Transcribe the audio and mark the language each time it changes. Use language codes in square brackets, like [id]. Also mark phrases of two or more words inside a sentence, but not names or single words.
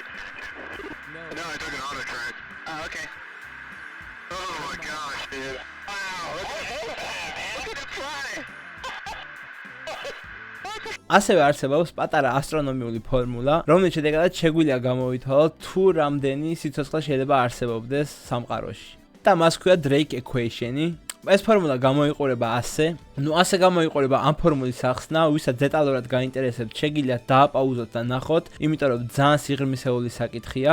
[en] No, I took an auto track. Oh, okay. Oh my gosh, dude. Wow, look at it fly. [ka] ასევე არსებობს პატარა ასტრონომიული ფორმულა, რომელიც შედეგად შეგვიძლია გამოვითვალოთ თუ რამდენი სიცოცხლე შეიძლება არსებობდეს სამყაროში. და მას ქვია Drake equation-ი. ეს ფორმულა გამოიყურება ასე, ასე გამოიყურება ამ ფორმულის ახსნა, ვისაც დეტალურად გაინტერესებთ, შეგიძლიათ დააპაუზოთ და ნახოთ, იმიტომ რომ ძალიან სიღრმისეული საკითხია.